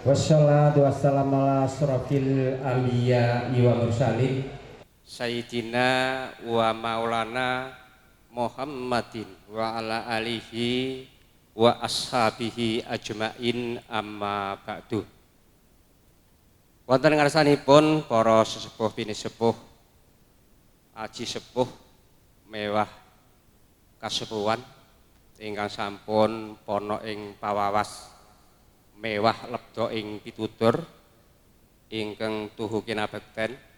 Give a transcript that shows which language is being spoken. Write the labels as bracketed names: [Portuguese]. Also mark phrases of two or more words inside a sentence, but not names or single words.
[Arabic] والصلاة والسلام على أشرف الأنبياء والمرسلين سيدنا ومولانا محمد وعلى آله وأصحابه أجمعين أما بعد. [Javanese] Wonten ngarsanipun para sesepuh bini sepuh aji sepuh mewah kasepuhan ingkang sampun pono ing pawawas mewah lebda ing pitutur ingkang tuhu kinabekten.